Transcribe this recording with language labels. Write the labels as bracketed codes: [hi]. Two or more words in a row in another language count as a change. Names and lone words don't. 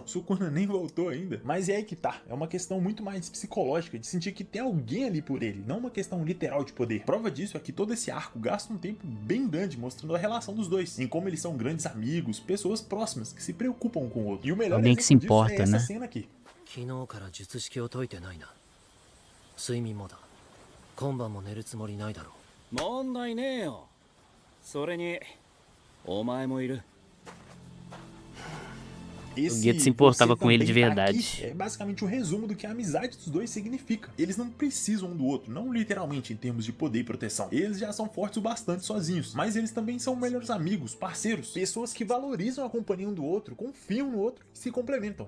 [pt] Sukuna nem voltou ainda. Mas é aí que tá, é uma questão muito mais psicológica, de sentir que tem alguém ali por ele, não uma questão literal de poder. Prova disso é que todo esse arco gasta um tempo bem grande mostrando a relação dos dois, em como eles são grandes amigos, pessoas próximas, que se preocupam um com o outro. E o melhor Alguém que se exemplo disso importa, é essa né? cena aqui. [ja] 昨日から術式を解いてないな。睡眠もだ。今晩も寝るつもりないだろう。問題ねえよ。それにお前もいる。 [pt] Esse Gueto se importava você com ele de também tá verdade. aqui é basicamente um resumo do que a amizade dos dois significa. Eles não precisam um do outro, não literalmente em termos de poder e proteção. Eles já são fortes o bastante sozinhos, mas eles também são melhores amigos, parceiros, pessoas que valorizam a companhia um do outro, confiam no outro e se complementam.